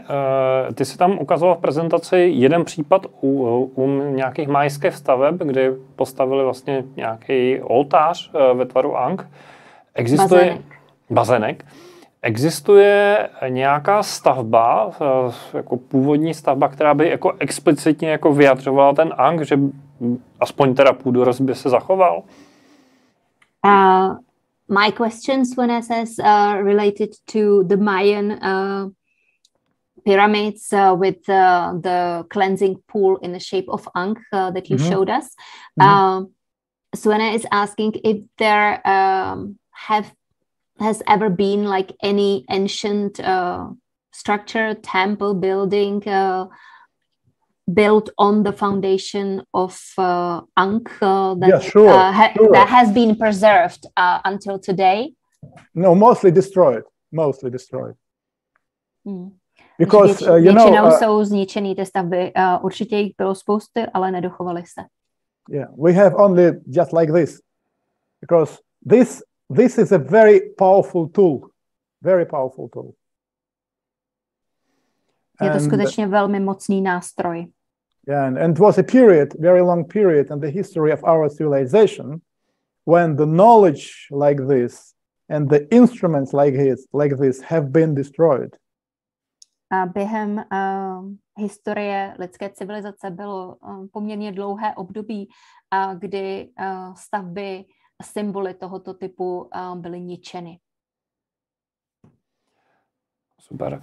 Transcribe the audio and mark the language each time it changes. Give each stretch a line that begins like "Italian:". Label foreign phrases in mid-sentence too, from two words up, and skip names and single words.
Czech: Ty jsi tam ukazoval v prezentaci jeden případ u nějakých majských staveb, kdy postavili vlastně nějaký oltář ve tvaru ankh. Bazének. Existuje nějaká stavba, jako původní stavba, která by jako explicitně jako vyjadřovala ten ankh, že aspoň teda půdorys by se zachoval?
English: My question, Sueneé says, related to the Mayan pyramids with the cleansing pool in the shape of ankh that you showed us. Sueneé is asking if there has ever been like any ancient structure, temple, building built on the foundation of ankh that has been preserved until today? No, mostly destroyed. Because
Czech: většinou jsou zničený ty stavby. Určitě jich bylo spousty, ale nedochovaly se.
English: Yeah, we have only just like this, because this is a very powerful tool.
Czech: Je to skutečně velmi mocný nástroj.
English: Yeah, and it was a period, very long period in the history of our civilization when the knowledge like this and the instruments like this have been destroyed.
Czech: A během historie lidské civilizace bylo poměrně dlouhé období, kdy stavby a symboly tohoto typu byly ničeny. Super.